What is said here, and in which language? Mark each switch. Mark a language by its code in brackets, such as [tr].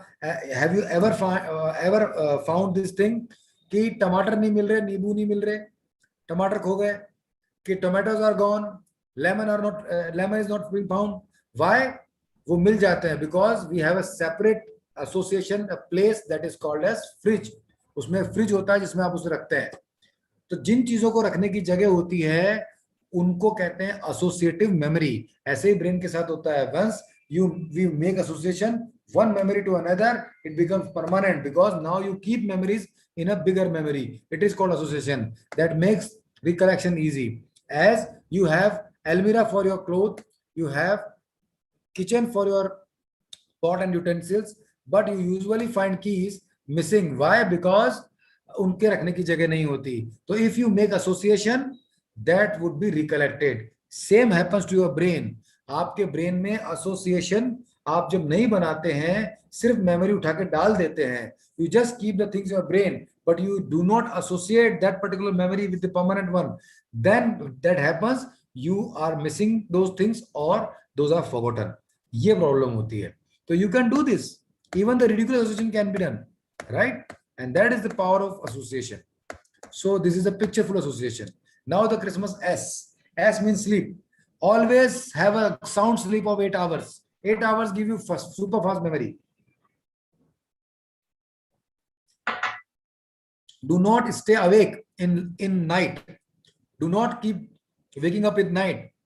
[en] have you ever found this thing [hi] कि टमाटर नहीं मिल रहे, नींबू नहीं मिल रहे, टमाटर खो गए, [en] कि tomatoes are gone, lemon is not being found? Why? [hi] वो मिल जाते हैं [en] Because we have a separate association, a place that is called as fridge. [hi] उसमें फ्रिज होता है जिसमें आप उसे रखते हैं. तो जिन चीजों को रखने की जगह होती है उनको कहते हैं एसोसिएटिव मेमोरी. ऐसे ही ब्रेन के साथ होता है. [en] Once we make association one memory to another, it becomes permanent because now you keep memories in a bigger memory. It is called association. That makes recollection easy. As you have almirah for your clothes, you have kitchen for your pot and utensils, but you usually find keys missing. Why? [hi] Because उनके रखने की जगह नहीं होती. [en] तो if you make association, that would be recollected. Same happens to your brain. [hi] आपके brain में association आप जब नहीं बनाते हैं, सिर्फ मेमोरी उठा के डाल देते हैं. [en] You just keep the things in your brain but you do not associate that particular memory with the permanent one. Then that happens, you are missing those things और those are forgotten. [hi] ये problem होती है. [en] तो you can do this. Even the ridiculous association can be done, right? And that is the power of association. So this is a pictureful association. Now the Christmas S. S means sleep. Always have a sound sleep of 8 hours. 8 hours give you super fast memory. Do not stay awake in night. Do not keep waking up at night.